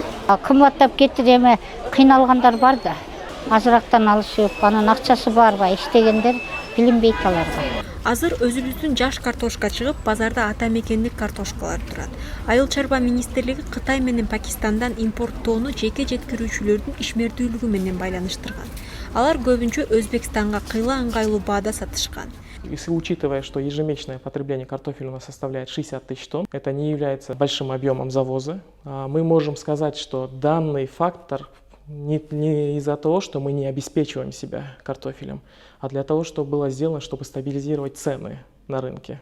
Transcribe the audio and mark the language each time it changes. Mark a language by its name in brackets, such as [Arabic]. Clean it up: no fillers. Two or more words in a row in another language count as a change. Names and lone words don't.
[Kyrgyz] Кымбаттап кетти деме кыйналгандар бар да. Азырактан алышып, анын акчасы барбай иштегендер билинбейт аларга. Азыр өзүбүздүн жаш картошка чыгып, базарда ата мекендик картошкалар турат. Айыл чарба министрлиги Кытай менен Пакистандан импорттоону жеке жеткирүүчүлөрдүн ишмердүүлүгү менен байланыштырган. Алар көбүнчө Өзбекстанга кыйла ыңгайлуу баада сатышкан. [Russian] Если учитывая, что ежемесячное потребление картофеля у нас составляет 60 тысяч тонн, это не является большим объемом завоза, мы можем сказать, что данный фактор не из-за того, что мы не обеспечиваем себя картофелем, а для того, что было сделано, чтобы стабилизировать цены на рынке.